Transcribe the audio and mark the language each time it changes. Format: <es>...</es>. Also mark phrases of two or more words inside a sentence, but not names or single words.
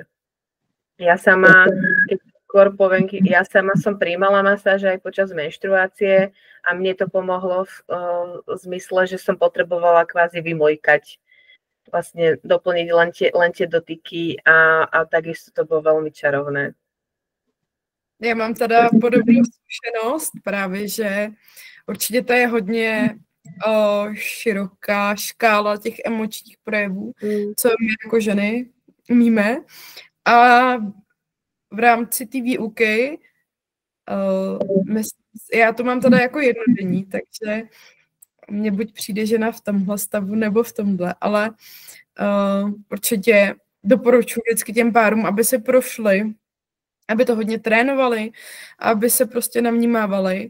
<sk>Ja sama, keď skôr poviem, ja sama som prijímala masáže aj počas menštruácie a mne to pomohlo v zmysle, že som potrebovala kvázi vymojkať, vlastne doplniť len tie dotyky a takisto to</sk> <cs>bylo velmi</cs> <sk>čarovné.</sk> <cs>Já mám teda podobnou zkušenost právě, že určitě to je hodně široká škála těch emočních projevů, co my jako ženy umíme. A v rámci té výuky já to mám teda jako jednodenní, takže mně buď přijde žena v tomhle stavu nebo v tomhle, ale určitě doporučuji vždycky těm párům, aby se prošli, aby to hodně trénovali, aby se prostě navnímávali.</cs>